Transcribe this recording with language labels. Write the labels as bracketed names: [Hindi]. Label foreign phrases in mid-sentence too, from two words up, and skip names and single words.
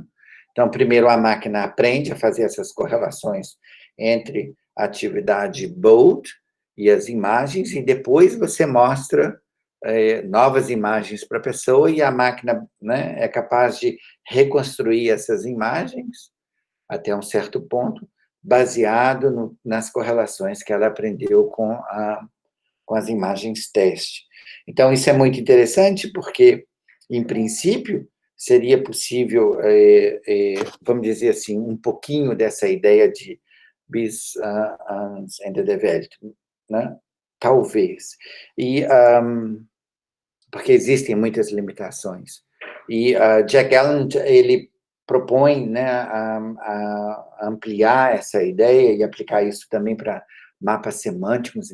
[Portuguese] Então, primeiro a máquina aprende a fazer essas correlações entre a atividade BOLD e as imagens, e depois você mostra novas imagens para a pessoa, e a máquina, né, é capaz de reconstruir essas imagens até um certo ponto, baseado nas correlações que ela aprendeu com as imagens teste. Então, isso é muito interessante, porque, em princípio, seria possível, vamos dizer assim, um pouquinho dessa ideia de bis ans Ende der Welt, né? Talvez. E, porque existem muitas limitações. E Jack Gallant, ele propõe, né, a ampliar essa ideia e aplicar isso também para mapas semânticos.